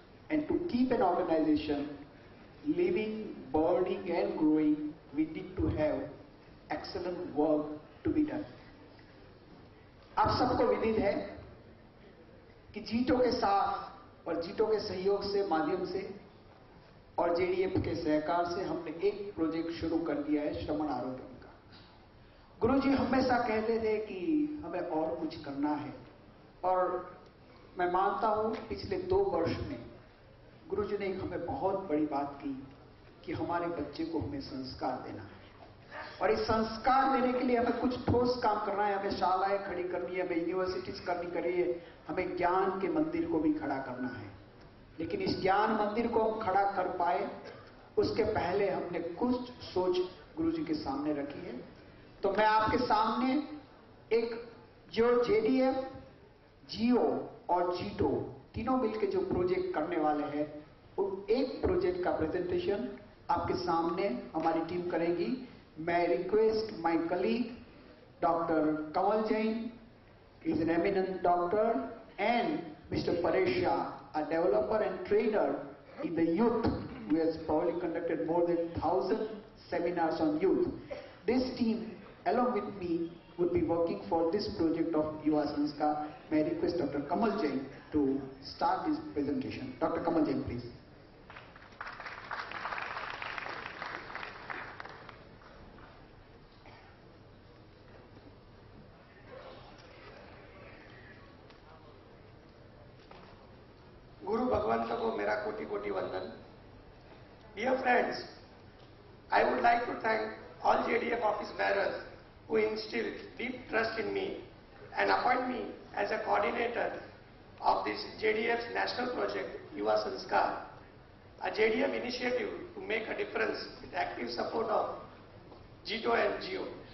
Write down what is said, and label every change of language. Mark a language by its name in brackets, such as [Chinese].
[English] And to keep an organization living, burning and growing, we need to have excellent work to be done. [Hindi] आप सबको विदित है कि जीटो के साथ और जीटो के सहयोग से, माध्यम से और जेडीएफ के सहकार से हमने एक प्रोजेक्ट शुरू कर दिया है श्रवण आरोग्यम का। गुरुजी हमेशा कहते थे कि हमें और कुछ करना है, और मैं मानता हूं पिछले 2 वर्ष में गुरुजी ने एक हमें बहुत बड़ी बात की कि हमारे बच्चे को हमें संस्कार देना है, और इस संस्कार देने के लिए हमें कुछ ठोस काम करना है। हमें शालाएं खड़ी करनी है, हमें यूनिवर्सिटीज करनी करिए, हमें ज्ञान के मंदिर को भी खड़ा करना है। लेकिन इस ज्ञान मंदिर को हम खड़ा कर पाए, उसके पहले हमने कुछ सोच गुरुजी के सामने रखी है। तो मैं आपके सामने एक जो जेडीएफ, जियो और जीटो तीनों मिलकर जो प्रोजेक्ट करने वाले हैं, उन एक प्रोजेक्ट का प्रेजेंटेशन आपके सामने हमारी टीम करेगी। [English] मैं request my colleague doctor Kamal Jain, is an eminent doctor, and mister Paresh Shah, a developer and trainer in the youth, who has probably conducted more than 1,000 seminars on youth. This team, along with me, would be working for this project of Yuva Sanskar. May I request Dr. Kamal Jain to start this presentation. Dr. Kamal Jain, please. [Hindi] गुरु भगवंत को मेरा कोटि कोटि वंदन। [English] Dear friends, I would like to thank all JDF office bearers who instilled deep trust in me and appoint me as a coordinator of this JDF's national project, Yuva Sanskar, a JDF initiative to make a difference with active support of GITO and GEO.